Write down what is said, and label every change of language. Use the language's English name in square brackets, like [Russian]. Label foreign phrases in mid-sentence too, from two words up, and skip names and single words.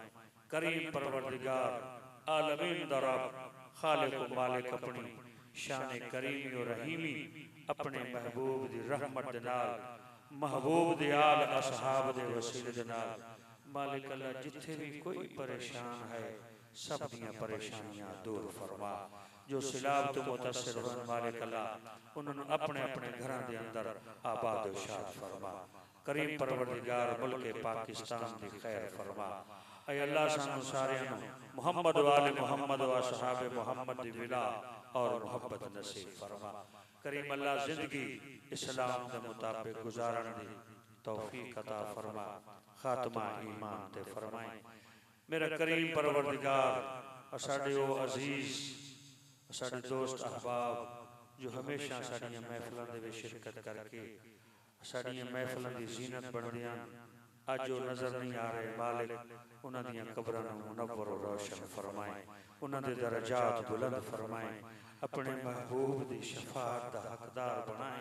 [Punjabi] کریم پروردگار عالمین دا رب خالق مالک اپنی شان کریمی اور رحیمی اپنے محبوب دی رحمت دے نال محبوب دے آل اصحاب دے وسیلے دے نال مالک اللہ جتھے وی کوئی پریشان ہے سب دیاں پریشانیاں دور فرما. جو سیلاب توں متاثر ہون مالک اللہ انہوں نے اپنے اپنے گھراں دے اندر آباد و شاد فرما. کریم پروردگار ملک پاکستان دی خیر فرما. اے اللہ سانوں ساریاں نوں محمد والے محمد و اصحاب محمد دی ولا اور محبت نصیب فرما. کریم اللہ زندگی اسلام کے مطابق گزارن دی توفیق عطا فرما، خاتمہ ایمان تے فرمائے. میرا کریم پروردگار ساڈے او عزیز ساڈے دوست احباب جو ہمیشہ ساڈیاں محفلاں دے وچ شرکت کر کے ساڈیاں محفلاں دی زینت بندیاں اج جو نظر نہیں آ رہے مالک اونہاں دیاں قبراں نوں منور اور روشن فرمائے، اونہاں دے درجات بلند فرمائے، اپنے محبوب دی شفاعت دا حقدار بنائے.